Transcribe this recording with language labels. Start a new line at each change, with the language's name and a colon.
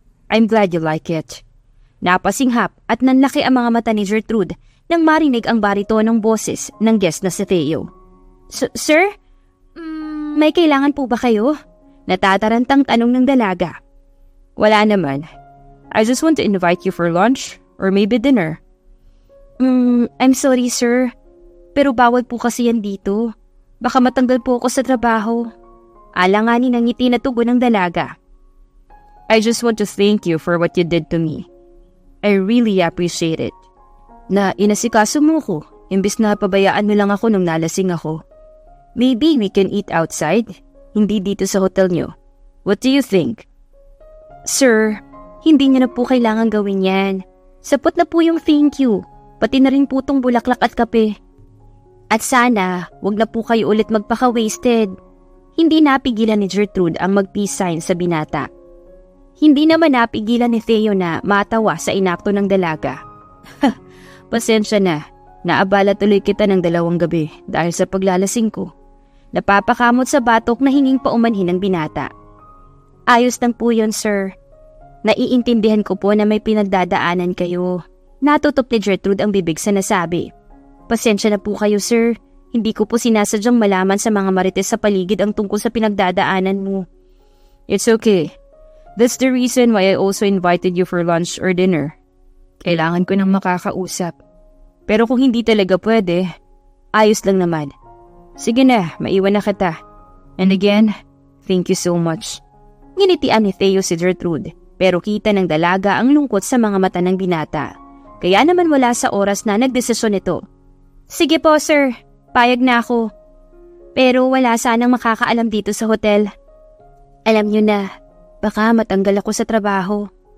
English: I'm glad you like it.
Filipino: Napasinghap at nanlaki ang mga mata ni Gertrude nang marinig ang baritonong boses ng guest na si Theo. Sir? May kailangan po ba kayo? Natatarantang tanong ng dalaga. Wala naman.
English: I just want to invite you for lunch or maybe dinner. I'm sorry sir.
Filipino: Pero bawal po kasi yan dito. Baka matanggal po ako sa trabaho. Alanganin ang ngiti na tugon ng dalaga.
English: I just want to thank you for what you did to me. I really appreciate it.
Filipino: Na inasikaso mo ko, Imbis na pabayaan mo lang ako nung nalasing ako.
English: Maybe we can eat outside,
Filipino: hindi dito sa hotel nyo.
English: What do you think?
Filipino: Sir, hindi niyo na po kailangan gawin yan. Sapot na po yung thank you, pati na rin po tong bulaklak at kape. At sana, wag na po kayo ulit magpaka-wasted. Hindi napigilan ni Gertrude ang mag-peace sign sa binata. Hindi naman napigilan ni Theo na matawa sa inakto ng dalaga. Pasensya na, naabala tuloy kita ng 2 gabi dahil sa paglalasing ko. Napapakamot sa batok na hinging paumanhin ng binata. Ayos lang po yun, sir. Naiintindihan ko po na may pinagdadaanan kayo. Natutup ni Gertrude ang bibig sa nasabi. Pasensya na po kayo, sir. Hindi ko po sinasadyang malaman sa mga marites sa paligid ang tungkol sa pinagdadaanan mo.
English: It's okay. That's the reason why I also invited you for lunch or dinner.
Filipino: Kailangan ko ng makakausap. Pero kung hindi talaga pwede, ayos lang naman. Sige na, maiwan na kita.
English: And again, thank you so much.
Filipino: Nginitian ni Theo si Gertrude, pero kita ng dalaga ang lungkot sa mga mata ng binata. Kaya naman wala sa oras na nagdesisyon ito. Sige po, sir. Payag na ako. Pero wala sanang makakaalam dito sa hotel. Alam niyo na, baka matanggal ako sa trabaho.